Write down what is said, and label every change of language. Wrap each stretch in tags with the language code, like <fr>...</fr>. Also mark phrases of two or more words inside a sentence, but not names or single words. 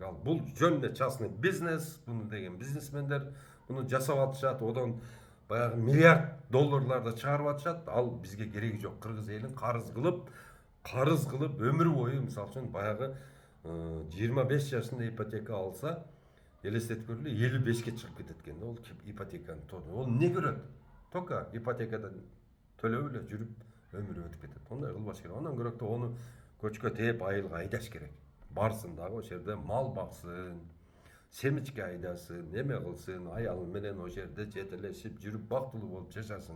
<ky>Ал бул жөн эле</ky> <ru>частный бизнес,</ru> <ky>буну деген бизнесмендер буну жасап атышат, одон баягы миллиард долларларды чыгарып атышат. Ал бизге кереги жок. Кыргыз элин карыз кылып өмүр бою, мисалы үчүн баягы 25 жашында ипотека алса, элестетип көрүлү 55ке чыгып кетет экен да ол ипотеканы. Ол эмне көрөт? Только ипотекадан төлөп эле жүрүп өмүрү өтүп кетет. Ондай кылбаш керек. Андан көрөктө ону көчкө тээп айылга айдаш керек. Барсын дагы ошол жерде мал баксын, семичке айдасын, эме кылсын, аялы менен ошол жерде жетелешип жүрүп бактылуу болуп жашасын.</ky>